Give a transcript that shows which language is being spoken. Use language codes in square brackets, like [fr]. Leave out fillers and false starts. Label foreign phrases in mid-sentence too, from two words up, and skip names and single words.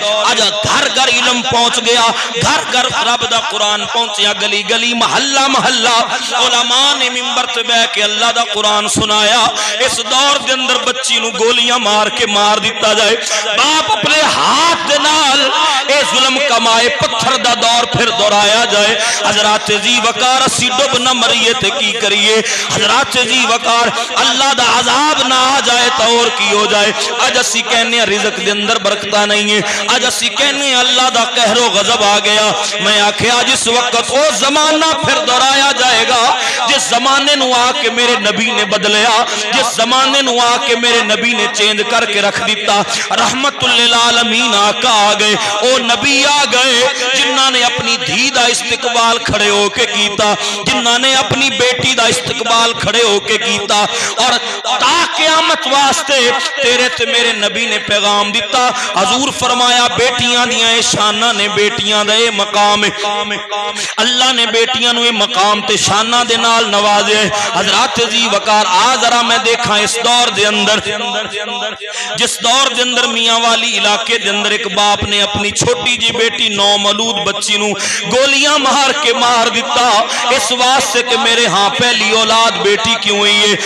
[pa] آج گھر گھر علم پہنچ گیا، گھر گھر رب دا قرآن پہنچیا، گلی گلی محلہ محلہ علماء نے منبر تے بیٹھ کے اللہ دا قرآن سنایا۔ اس دور دے اندر بچی نو گولیاں مار کے مار دیتا جائے، باپ اپنے ہاتھ دے نال اے ظلم کمائے، پتھر دا دور پھر دہرایا جائے۔ حضرات جی وقار اسی ڈب نہ مریے تے کی کریے؟ حضرات جی وقار اللہ دا عذاب نہ آ جائے تو اور کی ہو جائے؟ آج اسی کہنے رزق دے اندر برکتہ نہیں ہے، آج اسی کہنے اللہ دا قہر و غضب آ گیا۔ میں آکھیا جس وقت وہ زمانہ پھر دہرایا جائے گا جس زمانے نو آ کے میرے نبی نے بدلیا، جس زمانے نو آ کے میرے نبی نے چینج کر کے رکھ دیتا۔ رحمت للعالمین آقا آ گئے، او نبی آ گئے جنہاں نے اپنی دھی دا استقبال کھڑے ہو کے کیتا، جنہاں نے اپنی بیٹی دا استقبال کھڑے ہو کے کیتا، اور تا قیامت واسطے تیرے تے میرے نبی نے پیغام دیتا۔ حضور فرمایا بیٹیاں دیاں اے شانہ نے، بیٹیاں دا اے مقام ہے، اللہ نے بیٹیاں نو اے مقام تے شانہ دے نال نوازے۔ حضرات جی وقار آ ذرا میں دیکھا اس دور دے اندر، جس دور دے اندر میاں والی علاقے دے اندر ایک باپ نے اپنی چھوٹی جی بیٹی نومولود بچی نو گولیاں مار کے مار دیتا، اس واسطے کہ میرے ہاں پہلی اولاد بیٹی کیوں ہوئی ہے۔